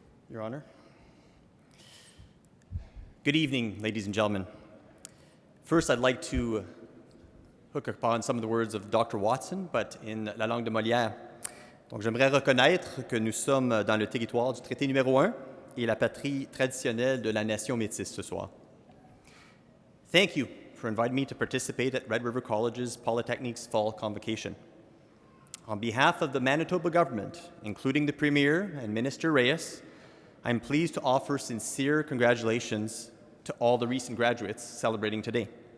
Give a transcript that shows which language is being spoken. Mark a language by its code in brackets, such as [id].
[en] Your Honor. Good evening, ladies and gentlemen. First, I'd like to hook upon some of the words of Dr. Watson, but in [fr] la langue de Molière. Donc, j'aimerais reconnaître que nous sommes dans le territoire du traité numéro 1 et la patrie traditionnelle de la nation métisse ce soir. [en] Thank you for inviting me to participate at Red River College's Polytechnic's Fall Convocation. On behalf of the Manitoba government, including the Premier and Minister Reyes, I'm pleased to offer sincere congratulations to all the recent graduates celebrating today.